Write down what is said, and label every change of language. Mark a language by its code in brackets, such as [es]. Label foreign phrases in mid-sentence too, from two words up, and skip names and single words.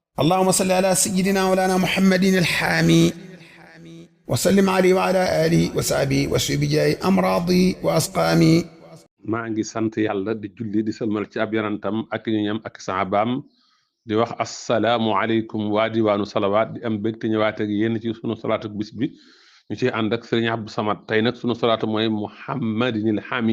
[ar] اللهم صل على سيدنا مولانا محمد الحامي وسلم عليه وعلى آله وصحبه واشف بجاه أمراضي وأسقامي. [wo] maa ngi sant yàlla di julli di sëlmal ci ab yonantam ak ñoñam ak saxaabaam di wax asalaamualeykum waa diwaanu salawaat di am bég te ñëwaat ak yéen ci sunu salaatu bis bi ñu ci ànd ak sëriñ Abdou Samad tey nag sunu salaatu mooy muhammadinil hami.